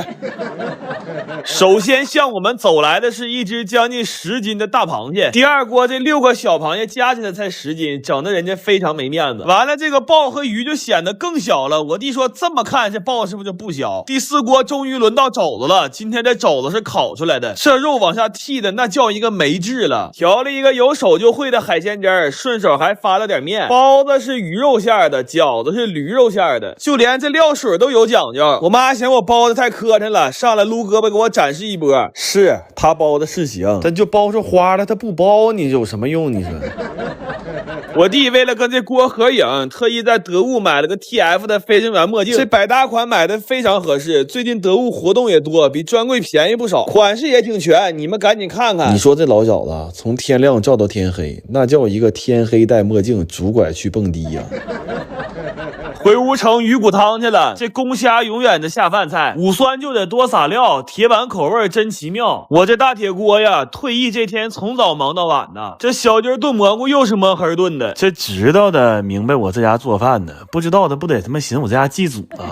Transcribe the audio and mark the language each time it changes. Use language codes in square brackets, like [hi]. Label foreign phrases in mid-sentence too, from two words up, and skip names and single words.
[zh] 首先向我們走來的是一隻將近10斤的大螃蟹，第二鍋這6個小螃蟹加起來才10斤，整得人家非常沒面子。完了，這個鮑和魚就顯得更小了。我弟說這麼看這鮑是不是就不小？第4鍋終於輪到肘子了，今天這肘子是烤出來的，這肉往下剔的那叫一個沒治了。調了一個有手就會的海鮮汁兒，順手還發了點麵。包子是魚肉餡的，餃子是驢肉餡的，就連這料水都有講究。我媽嫌我包的太磕碜了，上來擼胳膊給我展示一波。是他包的是行，但就包出花了他不包，你有什麼用？你说我弟为了跟这鍋合影，特意在得物買了個 TF 的飞行員墨鏡，這百搭款買的非常合適，最近得物活動也多，比專櫃便宜不少，款式也挺全，你們趕緊看看。你說這老小子從天亮照到天黑，那叫一個天黑戴墨鏡拄拐去蹦迪呀。回屋盛魚骨湯去了，這公蝦永遠的下飯菜，五酸就得多撒料，鐵板口味真奇妙。我這大鐵鍋呀，退役這天從早忙到晚呢，這小雞燉蘑菇又是摸黑燉的，這知道的明白我這家做飯呢，不知道的不得他媽寻我這家祭祖啊。